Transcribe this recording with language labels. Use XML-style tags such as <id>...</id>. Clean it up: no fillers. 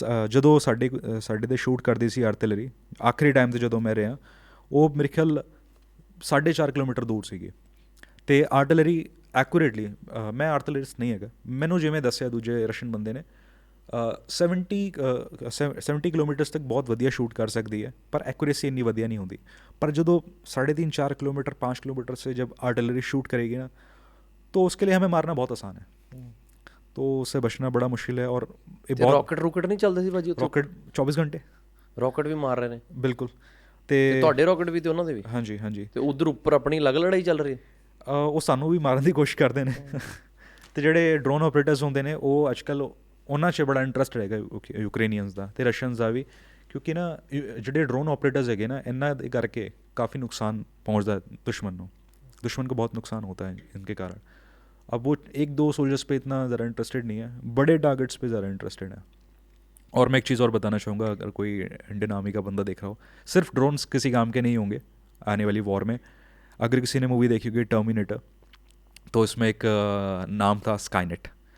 <pa>ਜਦੋਂ ਸਾਡੇ 'ਤੇ ਸ਼ੂਟ ਕਰਦੀ ਸੀ ਆਰਟਿਲਰੀ, ਆਖਰੀ ਟਾਈਮ 'ਤੇ ਜਦੋਂ ਮੈਂ ਰਿਹਾ, ਉਹ ਮੇਰੇ ਖਿਆਲ 4.5 ਕਿਲੋਮੀਟਰ ਦੂਰ ਸੀਗੀ। ਅਤੇ ਆਰਟਿਲਰੀ ਐਕੂਰੇਟਲੀ, ਮੈਂ ਆਰਟਿਲਰਿਸਟ ਨਹੀਂ ਹੈਗਾ, ਮੈਨੂੰ ਜਿਵੇਂ ਦੱਸਿਆ ਦੂਜੇ ਰਸ਼ੀਅਨ ਬੰਦੇ ਨੇ, 70 ਕਿਲੋਮੀਟਰਸ ਤੱਕ ਬਹੁਤ ਵਧੀਆ ਸ਼ੂਟ ਕਰ ਸਕਦੀ ਹੈ, ਪਰ ਐਕੂਰੇਸੀ ਇੰਨੀ ਵਧੀਆ ਨਹੀਂ ਹੁੰਦੀ। ਪਰ ਜਦੋਂ</pa> <hi>3.5-4 किलोमीटर 5 किलोमीटर से जब आर्टिलरी शूट करेगी ना, तो उसके लिए हमें मारना बहुत आसान है, तो उससे बचना बड़ा मुश्किल है। और ये बहुत</hi> <pa>ਰੌਕਟ ਨਹੀਂ ਚੱਲਦੇ ਸੀ ਭਾਜੀ? ਰੌਕਟ 24 ਘੰਟੇ ਰੌਕਟ ਵੀ ਮਾਰ ਰਹੇ ਨੇ? ਬਿਲਕੁਲ। ਅਤੇ ਤੁਹਾਡੇ ਰੌਕਟ ਵੀ ਅਤੇ ਉਹਨਾਂ ਦੇ ਵੀ? ਹਾਂਜੀ ਹਾਂਜੀ। ਅਤੇ ਉੱਧਰ ਉੱਪਰ ਆਪਣੀ ਅਲੱਗ ਲੜਾਈ ਚੱਲ ਰਹੀ ਹੈ? ਉਹ ਸਾਨੂੰ ਵੀ ਮਾਰਨ ਦੀ ਕੋਸ਼ਿਸ਼ ਕਰਦੇ ਨੇ। ਅਤੇ ਜਿਹੜੇ ਡਰੋਨ ਆਪਰੇਟਰਸ ਹੁੰਦੇ ਨੇ, ਉਹ ਅੱਜ ਕੱਲ੍ਹ ਉਹਨਾਂ 'ਚ ਬੜਾ ਇੰਟਰਸਟ ਹੈਗਾ ਯੂਕਰੇਨੀਅਨਸ ਦਾ ਅਤੇ ਰਸ਼ੀਅਨਸ ਦਾ ਵੀ, ਕਿਉਂਕਿ ਨਾ ਜਿਹੜੇ ਡਰੋਨ ਆਪਰੇਟਰਸ ਹੈਗੇ ਨਾ, ਇਹਨਾਂ ਦੇ ਕਰਕੇ</pa> <hi>काफ़ी नुकसान पहुंचता है दुश्मन को बहुत नुकसान होता है इनके कारण। अब वो 1-2 सोल्जर्स पे इतना ज़रा इंटरेस्टेड नहीं है, बड़े टारगेट्स पे ज़्यादा इंटरेस्टेड है। और मैं एक चीज़ और बताना चाहूँगा, अगर कोई इंडियन आर्मी का बंदा देख रहा हो, सिर्फ ड्रोन्स किसी काम के नहीं होंगे आने वाली वॉर में। अगर किसी ने मूवी देखी होगी टर्मिनेटर, तो इसमें एक नाम था स्काईनेट।</hi>